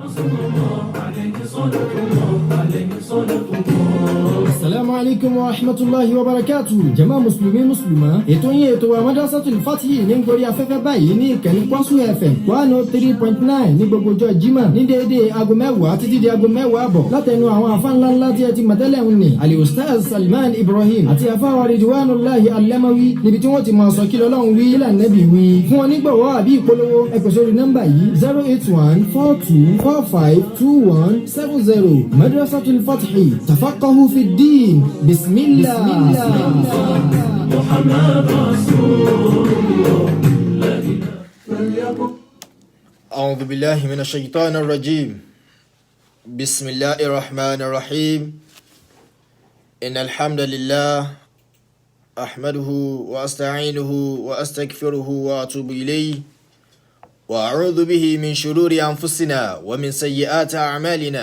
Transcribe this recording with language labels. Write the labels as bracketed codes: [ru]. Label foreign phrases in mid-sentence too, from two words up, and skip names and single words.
[ar] السلام عليكم ورحمة الله وبركاته. [yo] Jàmá mùsùlùmí mùsùlùmá. Ètò yín ètò wa Madrasatul Fatih ní gorí afẹ́fẹ́ báyìí ní ìkànnì Kwasu FM 103.9 ní gbogbo ọjọ́ Jímọ̀ ní déédéé aago 10 títí di aago 10 àbọ̀ látẹnu àwọn àfa ńláńlá tí ẹ ti mọ̀tẹ́lẹ̀ ń ní Ali-Ustaz Salman Ibrahim àti àfáwà Ridwanullahi Al-Lamawi níbi tí wọ́n ti máa sọ kí lọ́lọ́run wí ilà nẹ́bì wí. Fún onígbọ̀wọ́ àbí ìpolówó ẹ pè sórí nọ́mbà yìí 08142452170. [ar] Madrasatul Fatih تفقهوا في الدين. بسم الله. محمد رسول الله. أعوذ بالله من الشيطان الرجيم. بسم الله الرحمن الرحيم. إن الحمد لله أحمده وأستعينه وأستغفره وأتوب إليه وأعوذ به من شرور أنفسنا ومن سيئات أعمالنا.